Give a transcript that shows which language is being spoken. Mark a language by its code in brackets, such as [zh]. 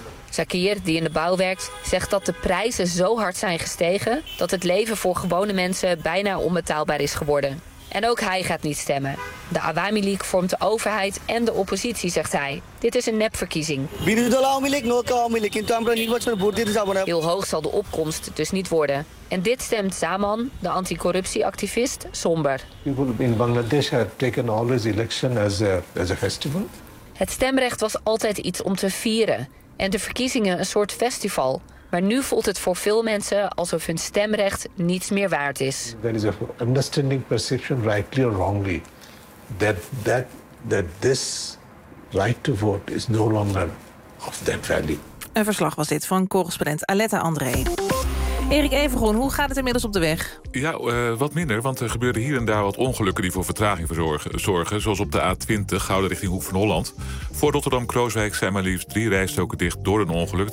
[nl] Zakir, die in de bouw werkt, zegt dat de prijzen zo hard zijn gestegen dat het leven voor gewone mensen bijna onbetaalbaar is geworden. En ook hij gaat niet stemmen. De Awami League vormt de overheid en de oppositie, zegt hij. Dit is een nepverkiezing. Heel hoog zal de opkomst dus niet worden. En dit stemt Zaman, de anticorruptieactivist, somber. [en] People in Bangladesh have taken always election as a festival. [nl] Het stemrecht was altijd iets om te vieren. En de verkiezingen een soort festival. Maar nu voelt het voor veel mensen alsof hun stemrecht niets meer waard is. [en] There is an understanding perception, rightly or wrongly, that this right to vote is no longer of that value. [nl] Een verslag was dit van correspondent Aletta André. Erik Evengroen, hoe gaat het inmiddels op de weg? Ja, wat minder, want er gebeuren hier en daar wat ongelukken die voor vertraging zorgen. Zoals op de A20, Gouden richting Hoek van Holland. Voor Rotterdam-Krooswijk zijn maar liefst 3 rijstroken dicht door een ongeluk.